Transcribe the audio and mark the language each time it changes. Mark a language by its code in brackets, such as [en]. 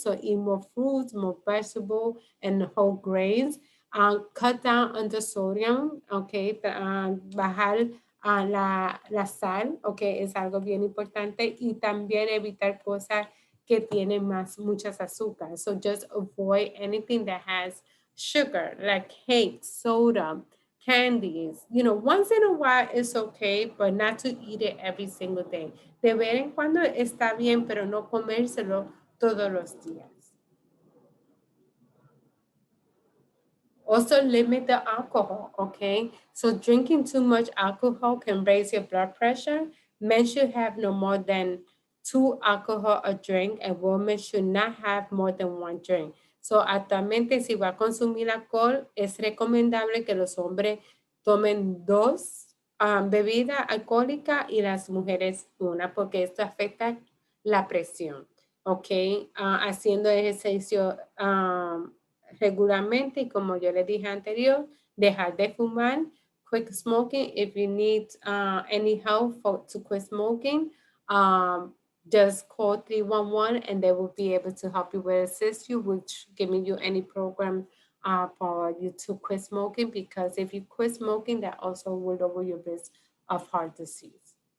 [en] So eat more fruits, more vegetables, and whole grains. Cut down on the sodium, okay. [es] Bajar la sal, okay, es algo bien importante. Y también evitar cosas que tienen muchas azúcares. [en] So just avoid anything that has sugar, like cake, soda, candies. You know, once in a while it's okay, but not to eat it every single day. [es] De vez en cuando está bien, pero no comérselo todos los días. [en] Also limit the alcohol, okay? So drinking too much alcohol can raise your blood pressure. Men should have no more than 2 alcohol a drink, and women should not have more than 1 drink. [es] So actualmente si va a consumir alcohol, es recomendable que los hombres tomen 2 bebidas alcohólicas y las mujeres 1, porque esto afecta la presión, ok? Haciendo ejercicio regularmente, y como yo les dije anterior, dejar de fumar, [en] quit smoking. If you need any help to quit smoking, just call 311 and they will be able to help you with assist you with giving you any program for you to quit smoking, because if you quit smoking, that also will lower your risk of heart disease.